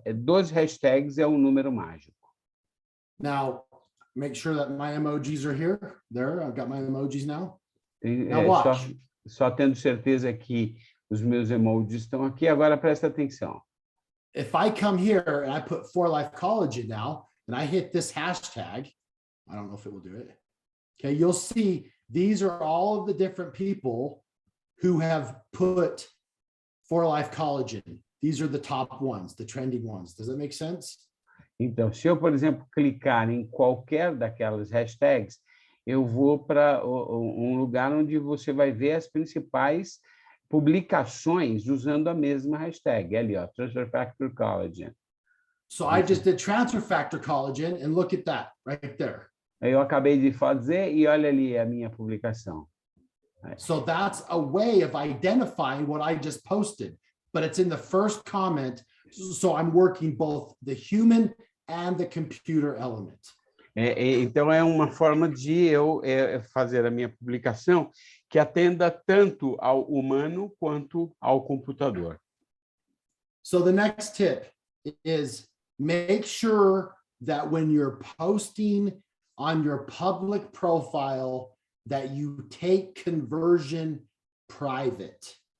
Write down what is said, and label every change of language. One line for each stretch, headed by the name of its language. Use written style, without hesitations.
Portuguese: 12 hashtags é um número mágico.
English: Now, make sure that my emojis are here. There, I've got my emojis now. Now watch.
Portuguese: Só tendo certeza que os meus emojis estão aqui. Agora presta atenção.
English: If I come here and I put For Life Collagen now, and I hit this hashtag, I don't know if it will do it. Okay, you'll see these are all of the different people who have put For Life Collagen. These are the top ones, the trending ones. Does that make sense?
Portuguese: Então, se eu, por exemplo, clicar em qualquer daquelas hashtags, eu vou para um lugar onde você vai ver as principais publicações usando a mesma hashtag. Ali, ó, Transfer Factor Collagen.
English: So I just did Transfer Factor Collagen, and look at that, right there.
Portuguese: Eu acabei de fazer e olha ali a minha publicação.
English: So that's a way of identifying what I just posted, but it's in the first comment. So I'm working both the human and the computer element.
Portuguese: Então, é uma forma de eu fazer a minha publicação que atenda tanto ao humano quanto ao computador.
English: So the next tip is make sure that when you're posting on your public profile that you take conversion private.